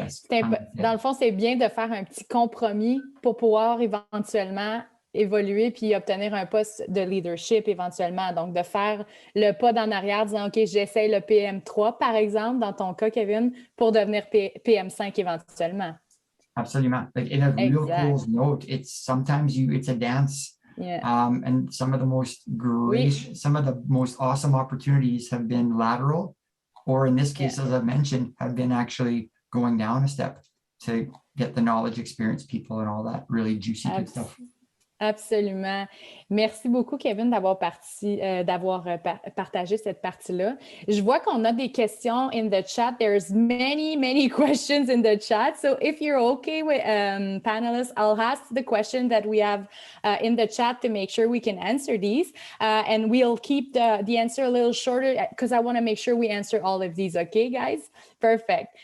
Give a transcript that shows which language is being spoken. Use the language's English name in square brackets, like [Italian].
[French] Dans le fond, c'est bien de faire un petit compromis pour pouvoir éventuellement évoluer puis obtenir un poste de leadership éventuellement. Donc, de faire le pas d'en arrière, disant, OK, j'essaye le PM3, par exemple, dans ton cas, Kevin, pour devenir PM5 éventuellement. Absolument. [English] Like in a real cool note, it's a dance. Yeah. And some of the most awesome opportunities have been lateral, or in this case, as I mentioned, have been actually going down a step to get the knowledge, experience, people, and all that really juicy good stuff. [French] Absolument. Merci beaucoup, Kevin, d'avoir partagé cette partie-là. Je vois qu'on a des questions [English] in the chat. There's many questions in the chat. So if you're okay with panelists, I'll ask the question that we have in the chat to make sure we can answer these. And we'll keep the answer a little shorter because I want to make sure we answer all of these. Okay, guys? Perfect.